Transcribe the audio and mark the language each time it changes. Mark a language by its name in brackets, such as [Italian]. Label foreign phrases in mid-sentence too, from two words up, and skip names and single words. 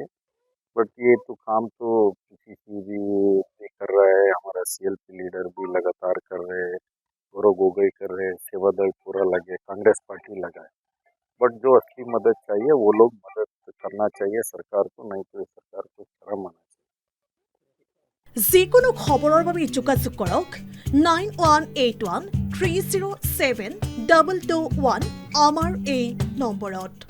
[Hindi] बट ये तो काम तो PCC भी कर रहा है, हमारा CLP लीडर भी लगातार कर रहे हैं, गौरव गोगोई कर रहे हैं, सेवा दल पूरा लगे, कांग्रेस पार्टी लगा है। बट जो असली मदद चाहिए वो लोग मदद करना चाहिए सरकार को, नहीं तो सरकार को शर्म आना चाहिए। [Assamese] যিকোনো খবৰৰ বাবে যোগাযোগ কৰক 9181 307 221 আমাৰ এই নম্বৰত।